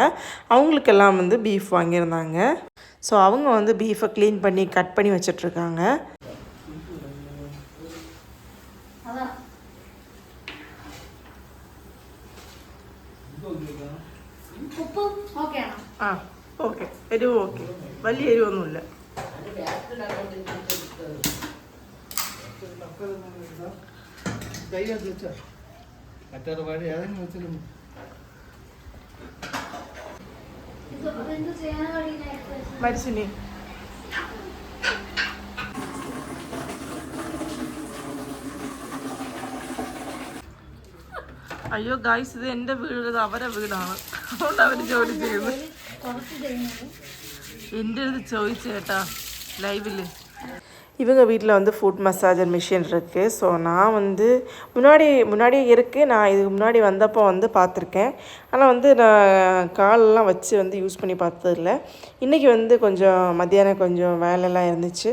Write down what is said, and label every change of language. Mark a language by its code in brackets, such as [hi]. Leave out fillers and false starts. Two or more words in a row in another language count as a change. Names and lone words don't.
[ta] அவங்களுக்கெல்லாம் வந்து பீஃப் வாங்கியிருந்தாங்க. ஸோ அவங்க வந்து பீஃபை க்ளீன் பண்ணி கட் பண்ணி வச்சிட்ருக்காங்க. ஓகே, எதுவும் ஓகே, [ml] വലിയ എരിവൊന്നുമില്ല. മരിച്ചിനി അയ്യോ ഗായ്സ്, ഇത് എൻ്റെ വീട്, ഇത് അവരെ വീടാണ്. അതുകൊണ്ട് അവർ ജോലി ചെയ്യുന്നത്. എൻ്റെ അടുത്ത് ചോദിച്ചേട്ടാ லைவில். [ta] இவங்க வீட்டில் வந்து [en] foot massager machine [ta] இருக்குது. ஸோ நான் வந்து முன்னாடி இருக்குது. நான் இதுக்கு முன்னாடி வந்தப்போ வந்து பார்த்துருக்கேன். ஆனால் வந்து நான் காலெல்லாம் வச்சு வந்து யூஸ் பண்ணி பார்த்ததில்ல. இன்றைக்கி வந்து கொஞ்சம் மத்தியானம் கொஞ்சம் வேலையெல்லாம் இருந்துச்சு.